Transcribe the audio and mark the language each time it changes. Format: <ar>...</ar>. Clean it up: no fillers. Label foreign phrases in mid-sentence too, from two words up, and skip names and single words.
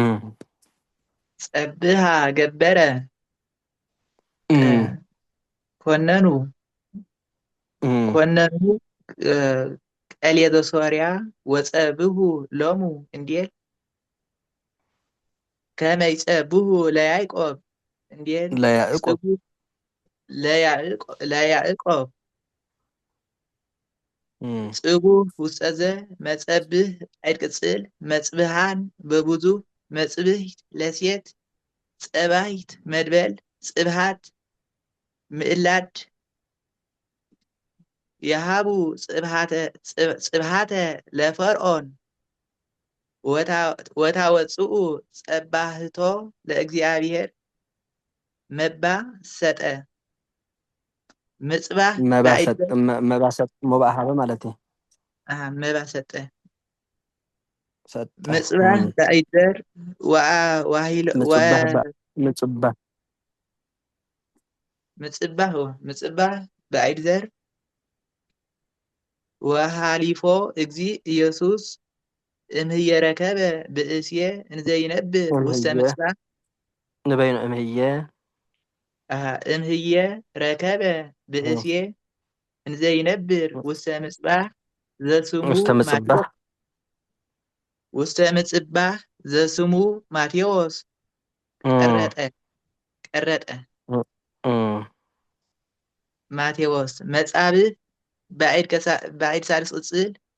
<gez>ጸብሃ ገበረ ኮነኑ ቀልየ ዘሶርያ ወጸብሁ ሎሙ እንዴል ከመ ይጸብሁ ለያዕቆብ እንዴል ለያዕቆብ ጽጉ ለያዕቆብ ጽቡህ ውስጠዘ መጸብህ ጻዕድ ቅጽል መጽብሃን በብዙ መጽብህት ለሴት ጸባይት መድበል ጽብሃት ምዕላድ የሃቡ ጽብሃተ ለፈርዖን ወታወፅኡ ጸባህቶ ለእግዚአብሔር</gez> <am>መባ ሰጠ</am> <gez>ምጽባህ</gez> <ti>መባእ ሃበ ማለት እዩ</ti> <am>መባ ሰጠ ሰጠ</am> <gez>ምጽባህ በአይደር ምጽባህ በአይድ ዘር ወሃሊፎ እግዚ ኢየሱስ እምህየ ረከበ ብእስየ እንዘይነብር ውስተ ምጽባህ ንበይኑ እምህየ ረከበ ብእስየ እንዘይነብር ውስተ ምጽባህ ዘስሙ ማቴዎስ ውስተ ምጽባህ ዘስሙ ማቴዎስ ቀረጠ ማቴዎስ መጻብህ በአይድ ሳልስ ቅጽል</gez>